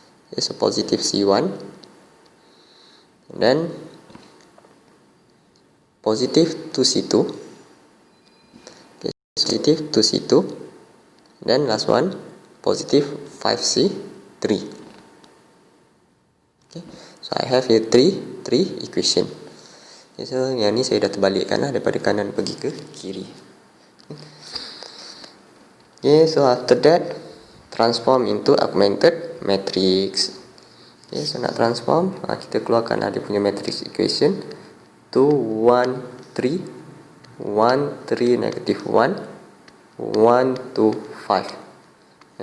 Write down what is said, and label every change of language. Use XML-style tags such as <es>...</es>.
<en>Okay, so positive C1. And then positive 2C2. Okay, positive 2C2. And then last one, positive 5C3. Okay, so I have here three equation.</en> <ms>Okay, so yang ni saya dah terbalikkan lah, daripada kanan pergi ke kiri.</ms> <en>Okay, so after that, transform into augmented matrix.</en> <ms>Okay, so nak transform, kita keluarkan dia punya matrix equation.</ms> <en>2, 1, 3, 1, 3, negative 1, 1, 2, 5.</en>